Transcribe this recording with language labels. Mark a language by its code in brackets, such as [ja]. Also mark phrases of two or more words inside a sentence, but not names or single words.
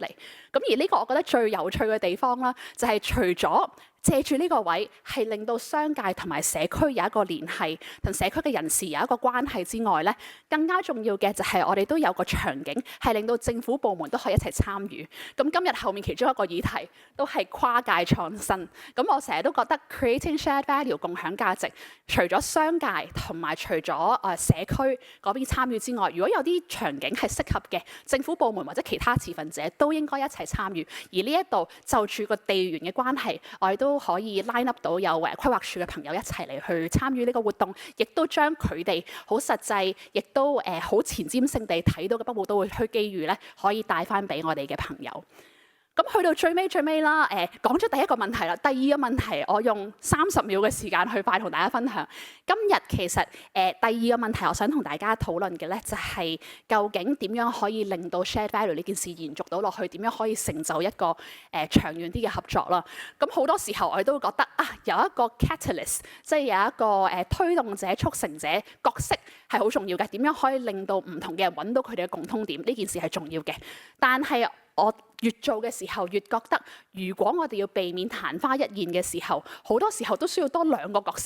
[yue] 咁而呢個我覺得最有趣嘅地方啦，就係除咗借住呢個位係令到商界同埋社區有一個聯繫，同社區嘅人士有一個關係之外咧，更加重要嘅就係我哋都有個場景係令到政府部門都可以一齊參與。咁今日後面其中一個議題都係跨界創新。咁我成日都覺得 [en] creating shared value [yue] 共享價值，除咗商界同埋除咗社區嗰邊參與之外，如果有啲場景係適合嘅，政府部門或者其他持份者都應該一齊參與。而呢一度就住個地緣嘅關係，我哋都可以 [en] line up [yue] 到有規劃署嘅朋友一齊嚟去參與呢個活動，亦都將佢哋好實際，亦都好前瞻性地睇到嘅北部都會區機遇咧，可以帶翻俾我哋嘅朋友。咁去到最尾啦，講咗第一個問題啦，第二個問題我用30秒嘅時間去快同大家分享。今日其實第二個問題，我想同大家討論嘅咧，就係究竟點樣可以令到 [en] shared value [yue] 呢件事延續到落去，點樣可以成就一個長遠啲嘅合作啦。咁好多時候我哋都會覺得有一個 catalyst， 即係有一個推動者、促成者角色係好重要嘅。點樣可以令到唔同嘅人揾到佢哋嘅共通點？呢件事係重要嘅，但係我越做嘅時候，越覺得如果我哋要避免曇花一現嘅時候，好多時候都需要多2個角色。